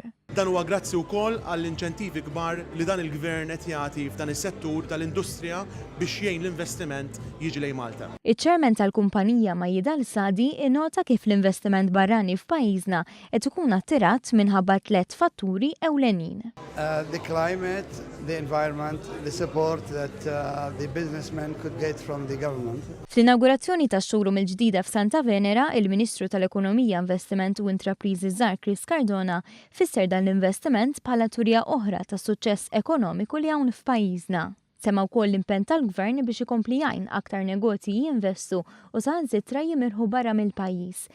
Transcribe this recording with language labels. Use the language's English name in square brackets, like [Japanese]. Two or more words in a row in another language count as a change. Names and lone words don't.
[Maltese] Dan huwa grazzi wkoll għall-inċentivi kbar li dan il-Gvern qed jagħti f'dan is-settur tal-industrija biex jgħin l-investiment jiġi lejn Malta. Iċ-ċermen tal-kumpanija Majjidal Sadi innota kif l-investiment barrani f'pajjiżna qed ikun attirat minħabba 3 fatturi ewlenin. [English] The climate, the environment, the support that the businessmen could get from the government. [Maltese] Fl-inaugurazzjoni tax-showroom il-ġdida f'Santa Venera, il-Ministru tal-Ekonomija, Investiment u Intrapriżi Żgħar Chris Cardona fisser dan l-investiment bħala turja oħra ta' suċċess ekonomiku li hawn f'pajjiżna. Semma wkoll l-impenn tal-Gvern biex ikompli jgħin aktar negozji jinvestu u saħansitra jimirħu barra mill-pajjiż.